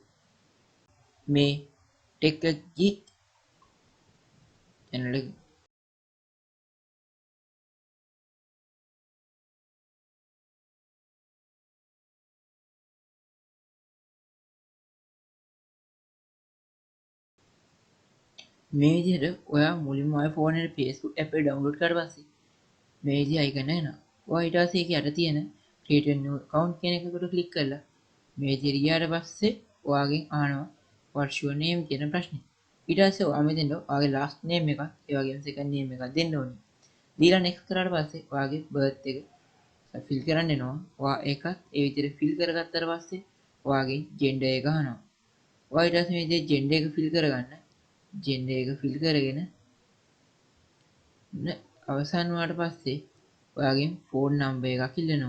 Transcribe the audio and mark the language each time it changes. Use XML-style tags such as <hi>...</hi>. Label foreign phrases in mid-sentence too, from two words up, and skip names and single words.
<si>මේ ටෙක් ගීක් channel එක මේ විදිහට ඔයා මුලින්ම ඔය ෆෝන් එකේ Facebook app එක download කරලා පස්සේ මේ විදිහ icon එනවා. ඔයා ඊට පස්සේ ඒක යට තියෙන</si> <en>create a new account</en> <si>කියන එකට ක්ලික් කරලා මේ විදිහට ගියාට පස්සේ ඔයාගෙන් අහනවා</si> <en>what's your name</en> <si>කියන ප්‍රශ්නේ. ඊට පස්සේ ඔයා මෙතෙන්ට ඔයාගේ</si> <en>last name</en> <si>එකත් ඒ වගේම</si> <en>second name</en> <si>එකත් දෙන්න ඕනේ. දීලා next කරාට පස්සේ ඔයාගේ birth එක fill කරන්න එනවා. ඔයා ඒකත් ඒ විදිහට fill කරගත්තාට පස්සේ ඔයාගේ gender එක අහනවා. ඔයා ඊට පස්සේ මේ විදිහට gender එක fill කරගන්න. gender එක fill කරගෙන අවසන් වුණාට පස්සේ ඔයාගෙන් ෆෝන් නම්බර් එකක් ඉල්ලනවා.</si>